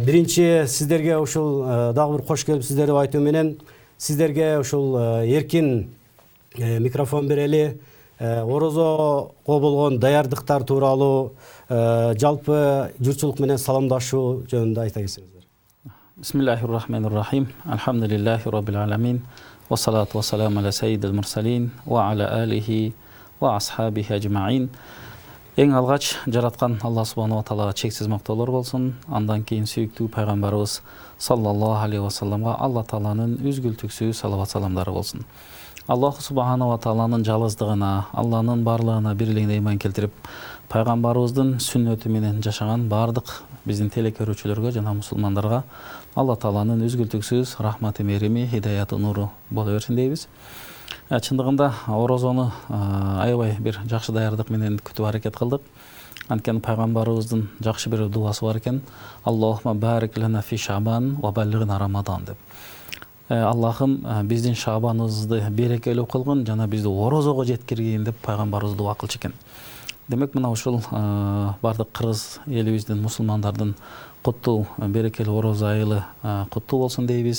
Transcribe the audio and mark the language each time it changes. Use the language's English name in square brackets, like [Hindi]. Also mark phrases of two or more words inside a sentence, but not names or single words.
[Kyrgyz] Биринчи сиздерге ушул дагы бир кош келипсиздер деп айтуу менен сиздерге ушул эркин микрофон берели. Орозого болгон даярдыктар тууралуу жалпы журтчулук менен саламдашуу жөнүндө айта кетсеңиздер. [Arabic] بسم الله الرحمن الرحيم. الحمد لله رب العالمين. والصلاة والسلام على سيد المرسلين وعلى آله وأصحابه أجمعين. [Kyrgyz] Эң алгач жараткан Алла [Arabic] سبحانه وتعالى [Kyrgyz] чексиз мактоолор болсун. Андан кийин сүйүктүү пайгамбарыбыз [Arabic] صلى الله عليه وسلم [Kyrgyz] Алла тааланын үзгүлтүксүз салават саламдары болсун. Аллах [Arabic] سبحانه وتعالى [Kyrgyz] жалгыздыгына, Алланын барлыгына бирлигине ыйман келтирип, пайгамбарыбыздын сүннөтү менен жашаган бардык биздин телекөрүүчүлөргө жана мусулмандарга Алла тааланын үзгүлтүксүз рахматы, мерими, хидаяты, нуру боло берсин дейбиз. Чындыгында орозону аябай бир жакшы даярдык менен күтүп аракет кылдык. Анткени пайгамбарыбыздын жакшы бир дуасы бар экен. [Arabic] اللهم بارك لنا في شعبان وبلغنا رمضان деп. [Kyrgyz] Аллахым биздин шабаныбызды берекелүү кылгын жана бизди орозого жеткиргин деп пайгамбарыбыз дуа кылчу экен. Демек мына ушул бардык кыргыз элибиздин мусулмандардын куттуу берекелүү орозо айылы куттуу болсун дейбиз.